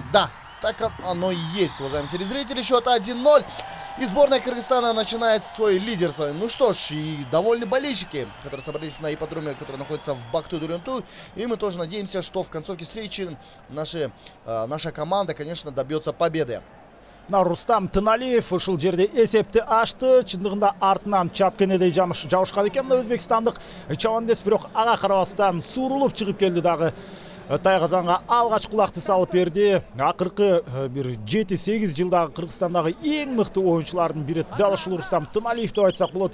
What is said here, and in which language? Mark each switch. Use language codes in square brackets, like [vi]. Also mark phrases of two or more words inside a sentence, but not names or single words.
[ru] Да, так оно и есть, уважаемые телезрители. Счет 1-0. И сборная Кыргызстана начинает свой лидерство. Ну что ж, и довольны болельщики, которые собрались на ипподроме, который находится в Бакту-Дуренту. И мы тоже надеемся, что в концовке встречи наша команда, конечно, добьется победы. [ky] Рустам Туналиев ушул жерде эсепти ачты. Чындыгында артынан чапкенедей жабышкан экен өзбекстандык чабандес, бирок ага карабастан суурулуп чыгып келди дагы. Тайгазанга алгач кулакты салып берди. Акыркы бир 7-8 жылдагы Кыргызстандагы эң мыкты оюнчулардын бири дал ушул Рустам Туналиев деп айтсак болот.